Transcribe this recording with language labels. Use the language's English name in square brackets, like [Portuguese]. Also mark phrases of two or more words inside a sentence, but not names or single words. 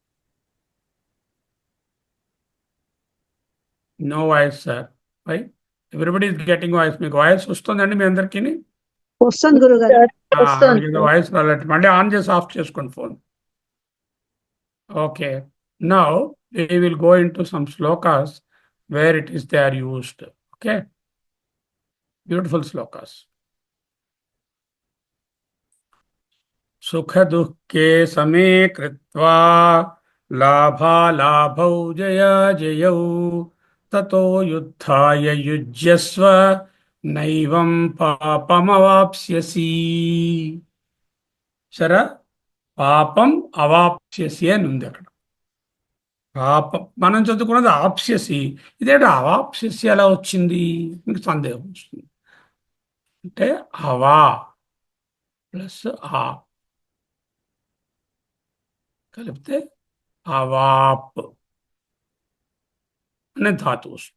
[English] No voice sir. Why everybody is getting voice. [Telugu] మీకు వాయిస్ వస్తుందండి మీ అందరికీ? వస్తుంది గురుగారు. వస్తుంది. వాయిస్ రాలేదు. మళ్ళీ ఆన్ చేసి ఆఫ్ చేసుకోండి ఫోన్. ఓకే, [English] నౌ we will go into some slokas where it is they are used. Okay, beautiful slokas. [Sanskrit] सुख दुःखे समे कृत्वा लाभ लाभौ जय जयौ ततो युद्धाय युज्यस्व नैवं पापमवाप्स्यसि. [Telugu] సరే, పాపం అవాప్స్యసి అని ఉంది అక్కడ. పాపం మనం చదువుకున్నది ఆప్స్యసి, ఇదేంటి అవాప్స్యసి ఎలా వచ్చింది? మీకు సందేహం వస్తుంది. అంటే అవా ప్లస్ ఆ కలిపితే అవాప్ అనే ధాతువు వస్తుంది.